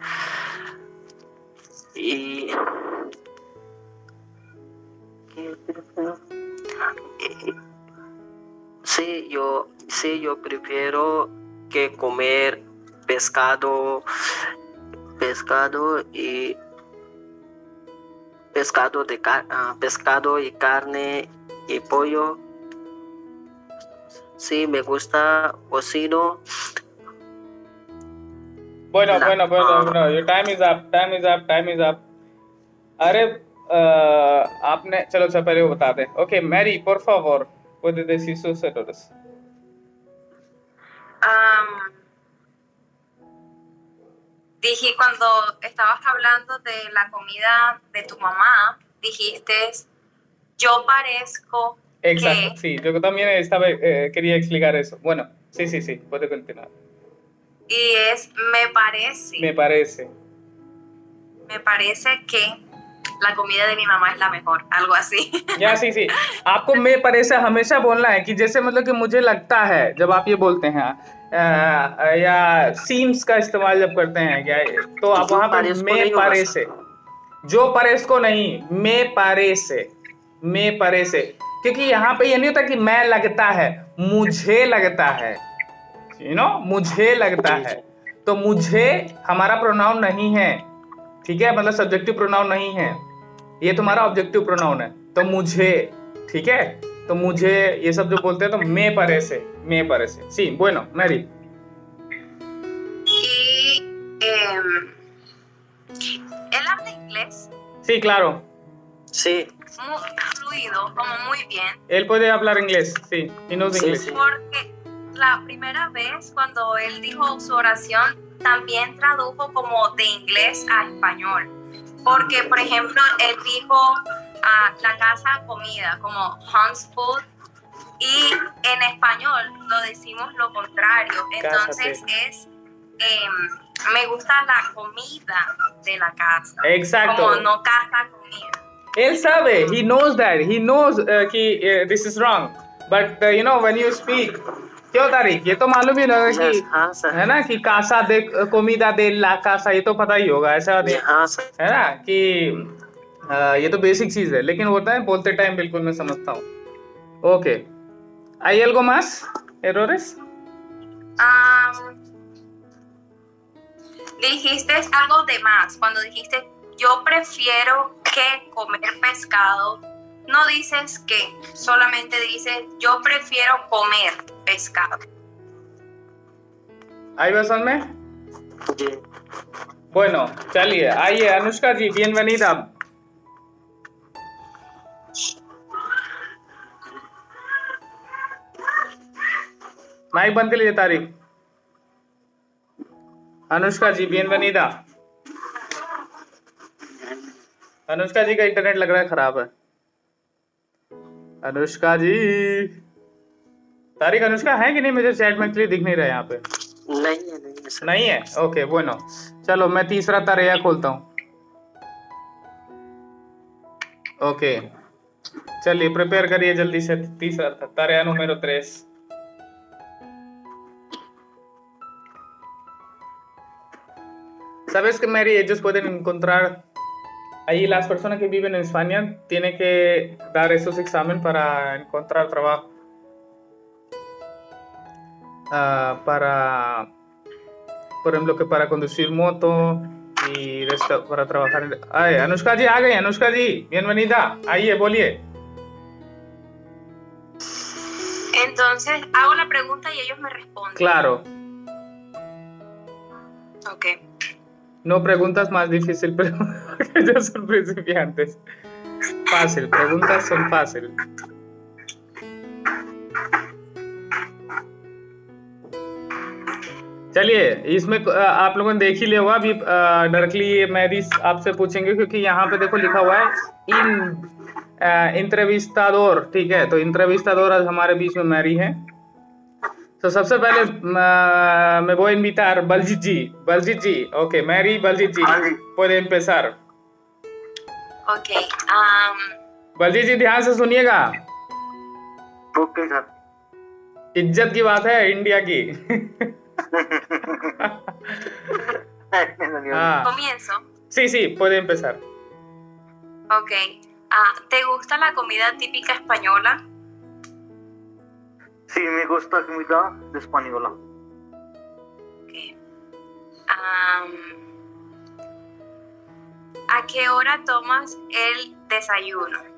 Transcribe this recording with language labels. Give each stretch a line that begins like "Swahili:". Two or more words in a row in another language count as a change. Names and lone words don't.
Spanish: Y yo prefiero que comer pescado y pescado y carne y pollo. Sí, me gusta cocino. Bueno,
English: your time is up.
Hindi: अरे आपने चलो अच्छा पहले वो बता दे.
Spanish: Okay, Mary, por favor, puedes decir sus errores. Dije cuando estabas hablando de la comida de tu mamá, dijiste, yo parezco Exacto, que... sí, yo también quería explicar eso. Bueno, sí, puede continuar. Y es, me parece que la comida de mi mamá es la mejor, algo así. या sí,
Hindi: आपको
Spanish: me parece
Hindi: हमेशा बोलना है कि जैसे मतलब कि मुझे लगता है जब आप ये बोलते हैं या seems का इस्तेमाल जब करते हैं क्या, तो आप वहाँ पर
Spanish: me parece,
Hindi: जो परेस को नहीं,
Spanish: me parece,
Hindi: क्योंकि यहाँ पे ये नहीं होता कि मैं लगता है, मुझे लगता है, मुझे लगता है, तो मुझे हमारा प्रोनाउन नहीं है, ठीक है, मतलब
English: subjective pronoun
Hindi: नहीं है, ये तुम्हारा
English: objective pronoun
Hindi: है, तो मुझे, ठीक है, तो मुझे ये सब जो बोलते हैं तो
Spanish: me parece, sí, bueno, Mary. Y él habla inglés. Sí, claro. Sí. Muy fluido, como muy bien. Él puede hablar inglés, sí,
English: he knows English.
Spanish: Sí. Porque la primera vez cuando él dijo su oración, también tradujo como de inglés a español. Porque, por ejemplo, él dijo la casa comida, como Hans Food, y en español lo decimos lo contrario. Entonces me gusta la comida de la casa. Exacto. Como no casa comida. Él sabe,
English: he knows that, he knows कि this is wrong, but when you speak,
Hindi: क्यों तारिक, ये तो मालूम ही होगा कि है ना कि
Spanish: casa de comida de la casa,
Hindi: ये तो पता ही होगा, ऐसा है ना कि ये तो बेसिक चीज है, लेकिन होता है बोलते टाइम बिल्कुल मैं समझता हूँ. ओके,
Spanish: ¿hay algo más? ¿Errores? Dijiste algo de más cuando dijiste yo prefiero que comer pescado. No dices que, solamente dices yo prefiero comer pescado. ¿Ahí vas में?
Hindi: जी. Bueno, चलिए आइए अनुष्का जी, bienvenida. माइक बंद कर लीजिए तारिक. अनुष्का जी bienvenida. अनुष्का जी का इंटरनेट लग रहा है खराब है. अनुष्का जी, तारिक अनुष्का है कि नहीं, मुझे चैट में क्लियर दिख नहीं रहा है यहाँ पे. नहीं है. ओके, bueno, चलो मैं तीसरा तरेया खोलता हूँ. ओके, चलिए प्रिपेयर करिए जल्दी से तीसरा
Spanish: tarea número 3. Sabes que Mary, ellos pueden encontrar ahí, las personas que viven en España tienen que dar esos exámenes para encontrar trabajo. Por ejemplo, que para conducir moto, y resto para trabajar. Ay,
Hindi: अनुष्का जी आ गई, अनुष्का जी, bienvenida, आइए बोलिए.
Spanish: Entonces hago la pregunta y ellos me responden. Claro, Ok. no preguntas más difícil, pero que ya son principiantes. Fácil, preguntas son fácil.
Hindi: चलिए, इसमें आप लोगों ने देख ही लिया होगा. अभी डायरेक्टली मैरी आपसे पूछेंगे क्योंकि यहाँ पे देखो लिखा हुआ है
Spanish: en entrevistador.
Hindi: ठीक है, तो इंट्रेविस्टाडोर आज हमारे बीच में मैरी है. तो सबसे पहले मैं
Spanish: voy a invitar
Hindi: Baljit जी, ओके, मैरी Baljit जी, हाँ जी.
Spanish: puede empezar. Ok.
Hindi: बलजीत जी ध्यान से सुनिएगा, ओके सर. इज्जत की बात है इंडिया की. हाँ,
Spanish: Comienzo. sí, puede empezar. Ok. ¿Te gusta la comida típica española? Sí, me gusta comida de española. Ok. ¿A qué hora tomas el desayuno?